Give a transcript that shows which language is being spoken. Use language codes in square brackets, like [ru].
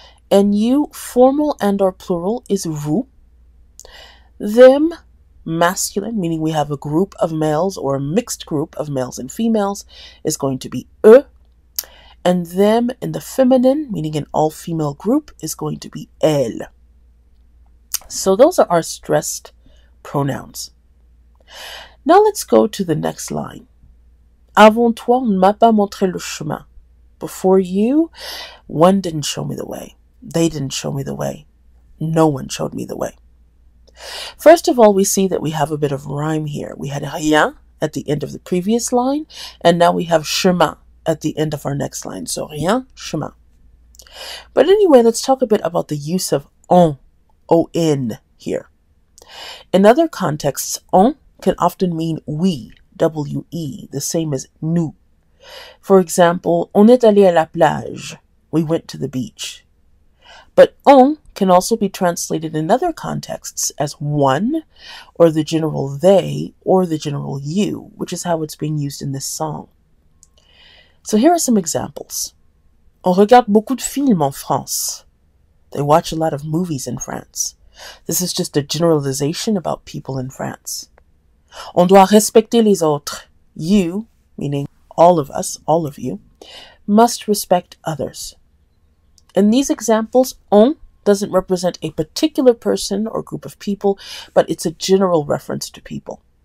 [en] And you, formal and or plural, is vous. Them, masculine, meaning we have a group of males or a mixed group of males and females, is going to be eux. And them in the feminine, meaning an all-female group, is going to be elle. So those are our stressed pronouns. Now let's go to the next line. [fr] Avant toi, on ne m'a pas montré le chemin. [en] Before you, one didn't show me the way. They didn't show me the way. No one showed me the way. First of all, we see that we have a bit of rhyme here. We had rien at the end of the previous line, and now we have chemin at the end of our next line. So rien, chemin. But anyway, let's talk a bit about the use of on, O-N here. In other contexts, on can often mean we, W-E, the same as nous. [fr] For example, on est allé à la plage. [en] We went to the beach. But on can also be translated in other contexts as one, or the general they, or the general you, which is how it's being used in this song. So here are some examples. [fr] On regarde beaucoup de films en France. [en] They watch a lot of movies in France. This is just a generalization about people in France. [fr] On doit respecter les autres. [en] You, meaning all of us, all of you, must respect others. In these examples, on doesn't represent a particular person or group of people, but it's a general reference to people.